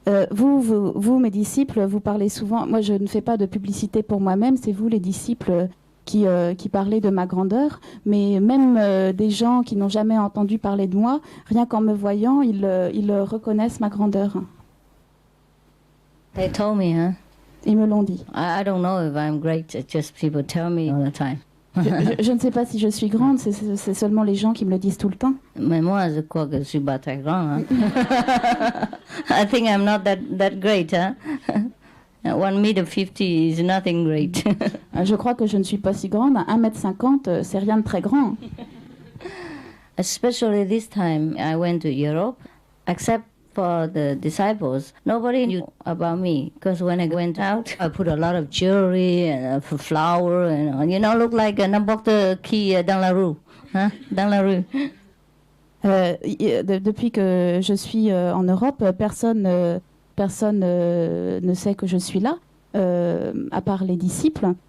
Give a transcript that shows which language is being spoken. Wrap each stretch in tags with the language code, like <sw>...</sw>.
<fr>Vous, mes disciples, vous parlez souvent. Moi, je ne fais pas de publicité pour moi-même. C'est vous, les disciples, qui parlez de ma grandeur. Mais même des gens qui n'ont jamais entendu parler de moi, rien qu'en me voyant, ils reconnaissent ma grandeur.</fr> <en>They told me,</en> <fr>Ils me l'ont dit.</fr> <en>I don't know if I'm great, it's just people tell me all the time.</en> <fr>Je ne sais pas si je suis grande, c'est seulement les gens qui me le disent tout le temps. Mais moi, je crois que je suis pas très grande. Hein?</fr> <en>I think I'm not that great. Huh? 1,50 m is nothing great.</en> <fr>Je crois que je ne suis pas si grande. 1,50 m, c'est rien de très grand.</fr> <en>Especially this time, I went to Europe, except for the disciples. Nobody knew about me, because when I went out, I put a lot of jewelry and flower, and look like</en> <fr>n'importe qui dans la rue, hein? Dans la rue. Depuis que je suis en Europe, personne ne sait que je suis là, à part les disciples.</fr>